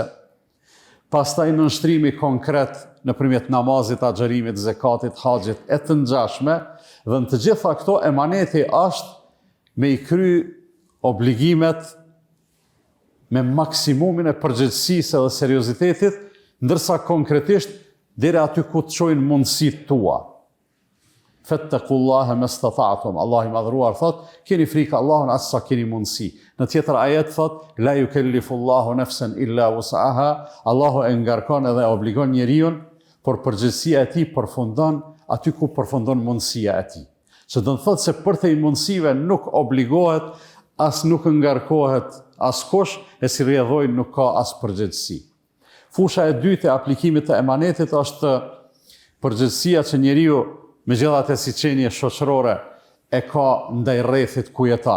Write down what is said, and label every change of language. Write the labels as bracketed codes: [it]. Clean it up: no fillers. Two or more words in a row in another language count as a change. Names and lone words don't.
[sq] Pastaj nënshtrimi konkret nëpërmjet namazit, axherimit, zakatit, haxhit e të ngjashme, dhe në të gjitha këto emaneti është me i kry obligimet me maksimumin e përgjegjësisë dhe seriozitetit, ndërsa konkretisht deri aty ku të çojnë mundësitë tua. [ar] فاتقوا الله ما استطعتم. [sq] Allah i madhruar thot, keni frikë Allahun as sa keni mundësi. Në tjetër ajet thot, [ar] لا يكلف الله نفسا إلا وسعها. [sq] Allahu e ngarkon edhe obligon njeriu, por përgjegjësia e tij përfundon aty ku përfundon mundësia e tij. Që do të thotë se përtej mundësive nuk obligohet, as nuk ngarkohet askush, e si rrjedhoi nuk ka as përgjegjësi. Fusha e dytë e aplikimit të emanetit është përgjegjësia që njeriu megjithatë si qenie shoqërore e ka ndaj rrethit ku jeton.